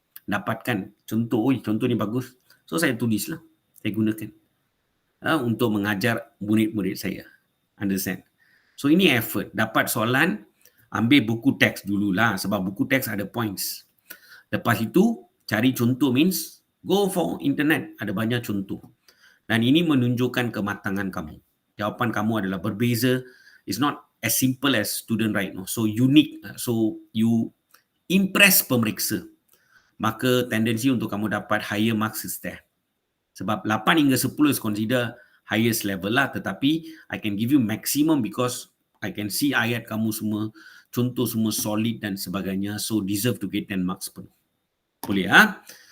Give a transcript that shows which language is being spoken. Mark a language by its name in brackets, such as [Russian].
[Malay] Dapatkan contoh, contoh ni bagus. So saya tulislah, saya gunakan untuk mengajar murid-murid saya. Understand? So ini effort. Dapat soalan, ambil buku teks dululah, sebab buku teks ada points. Lepas itu, cari contoh means, [English] go for internet, [Malay] ada banyak contoh. Dan ini menunjukkan kematangan kamu. Jawapan kamu adalah berbeza. [English] It's not as simple as student right now. So unique. So you impress pemeriksa. [Malay] Maka tendensi untuk kamu dapat [English] higher marks is there. [Malay] Sebab 8 hingga 10 [English] is consider highest level lah, [Malay] tetapi [English] I can give you maximum because I can see [Malay] ayat kamu semua, contoh semua solid dan sebagainya, [English] so deserve to get 10 marks [Malay] pun. Boleh ha?